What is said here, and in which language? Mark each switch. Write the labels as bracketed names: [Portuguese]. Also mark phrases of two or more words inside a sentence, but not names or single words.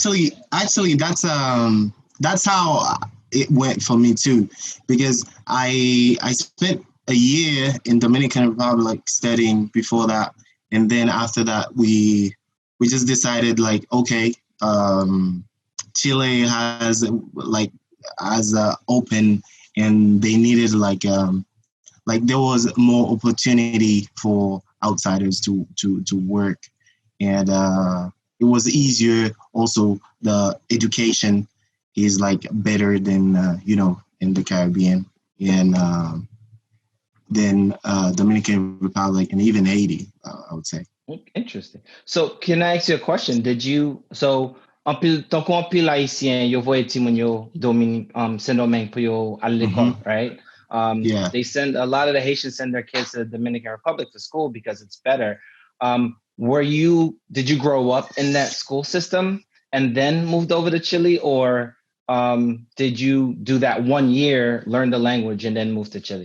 [English] Actually, that's how it went for me too, because I spent a year in Dominican Republic studying before that, and then after that we just decided like okay, Chile has open, and they needed like there was more opportunity for outsiders to work, and it was easier. Also, the education is like better than in the Caribbean and than Dominican Republic and even Haiti. I would say. Interesting. So, can I ask you a question? [Haitian Creole] Tant qu'on pile haïtien, yo voye ti moun yo Dominique, Saint-Domingue pour yo à Hmm. l'école, [English] right? Yeah. They send a lot of the Haitians send their kids to the Dominican Republic for school because it's better. Did you grow up in that school system and then moved over to Chile, or did you do that 1 year, learn the language, and then move to Chile?